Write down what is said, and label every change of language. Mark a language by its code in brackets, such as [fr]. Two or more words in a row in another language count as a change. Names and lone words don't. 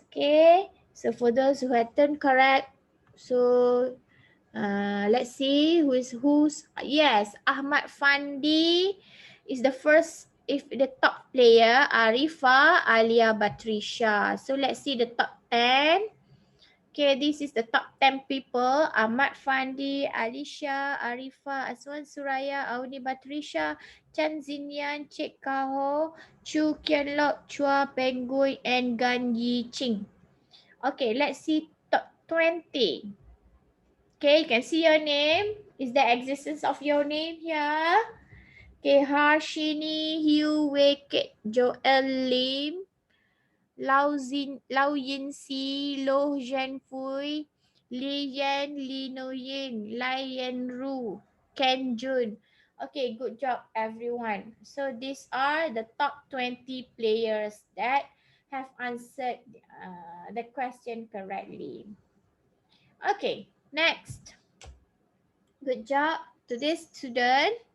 [en] Okay, so for those who had turned correct, so let's see who's yes, Ahmad Fandi is the first. If the top player, Arifa, Alia, Batrisha. So let's see the top 10. Okay, this is the top 10 people. Ahmad Fandi, Alisha, Arifa, Aswan Suraya, Auni Batrisha, Chan Zinian, Cik Kaho, Chu Kian Lok, Chua Pengui, and Gan Yi Ching. Okay, let's see top 20. Okay, you can see your name. Is the existence of your name here? Okay, Harshini, Hugh Wake, Joel Lim, Lau Yin Si, Lo Zhen Fui, Li Yan, Li No Yin, Lai Yan Ru, Ken Jun. Okay, good job everyone. So these are the top 20 players that have answered the question correctly. Okay, next. Good job to this student.